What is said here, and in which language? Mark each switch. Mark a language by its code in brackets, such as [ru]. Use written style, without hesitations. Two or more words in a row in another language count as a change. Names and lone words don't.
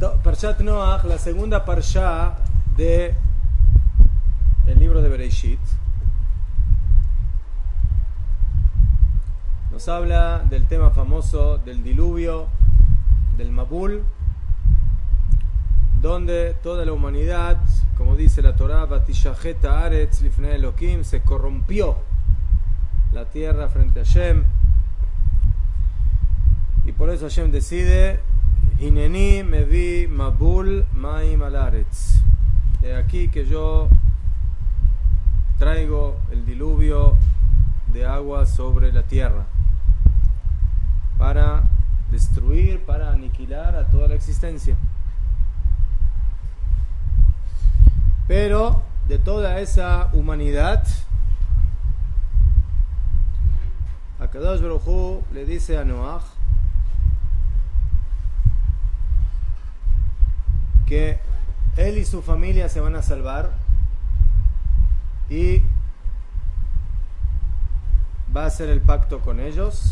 [es] Parshat Noach, la segunda parsha de el libro de Bereishit, nos habla del tema famoso del diluvio, del Mabul, donde toda la humanidad, como dice la Torá, [he] Vatishajet haaretz lifnei Elohim, [es] se corrompió la tierra frente a Hashem, y por eso Hashem decide: [he] Hineni mevi mabul maim al haaretz. [es] De aquí que yo traigo el diluvio de agua sobre la tierra para destruir, para aniquilar a toda la existencia. Pero de toda esa humanidad, [he] Akadosh Baruj Hu [es] le dice a Noach que él y su familia se van a salvar y va a hacer el pacto con ellos.